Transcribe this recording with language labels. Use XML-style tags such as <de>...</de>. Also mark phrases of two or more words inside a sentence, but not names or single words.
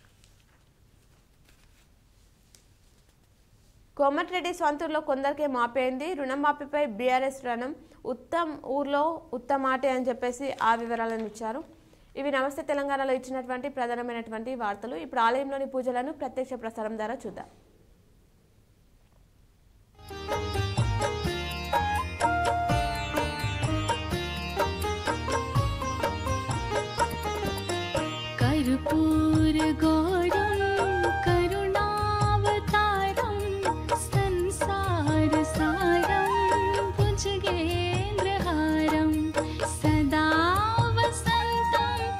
<te>కోమటిరెడ్డి సొంతూరులో కొందరికే మాపైంది. రుణమాఫీపై బీఆర్ఎస్ రణం. ఉత్తమ్ ఊర్లో ఉత్తమాటే అని చెప్పేసి ఆ వివరాలను ఇచ్చారు. ఇవి నమస్తే తెలంగాణలో ఇచ్చినటువంటి ప్రధానమైనటువంటి వార్తలు. ఇప్పుడు ఆలయంలోని పూజలను ప్రత్యక్ష ప్రసారం ద్వారా చూద్దాం.</te> <sa>कर्पूर गौरम करुणावतारम संसार सारम भुजगेन्द्रहारम सदा वसंतं</sa>